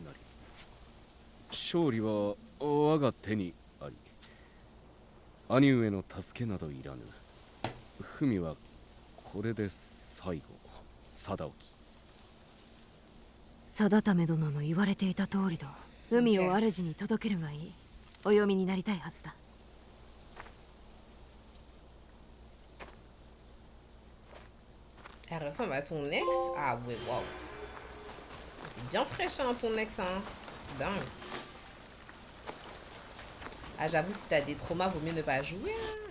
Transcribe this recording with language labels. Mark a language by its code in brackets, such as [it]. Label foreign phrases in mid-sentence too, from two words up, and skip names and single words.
[ja] 勝利は我が手にあり、兄上の助けなどいらぬ。文はこれで最後。貞興。定為殿の言われていた通りだ。海を主に届けるがいい。お読みになりたいはずだ。 [fr] Elle ressemble à ton ex? Ah ouais, waouh. Bien fraîche, hein, ton ex, hein. Dingue. Ah, j'avoue, si t'as des traumas, vaut mieux ne pas jouer, hein.